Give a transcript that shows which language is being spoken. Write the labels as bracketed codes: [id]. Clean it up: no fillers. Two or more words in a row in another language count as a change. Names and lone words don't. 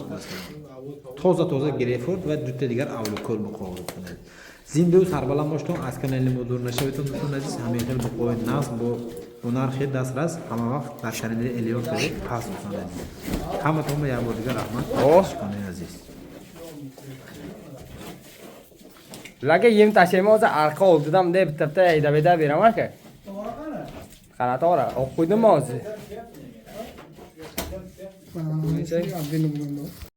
[tg] Тоза грейпфрут ва 2 та дигар авликол буқои дӯстони азиз. Зинду сарбаланд бошед, аз канали мо дур нашавед дӯстони азиз. Ҳамин хел буқои насб бо нархи дастрас ҳама вақт дар канали Элиор ТВ пас дӯстони азиз. ҳаматон ба як бор дигар раҳмат, подписчикони азиз. [uz] Laka yem tashlayman arqa oldidan bunday bitta haydab beraman aka. Qara to'g'ri, olib qo'ydim hozir.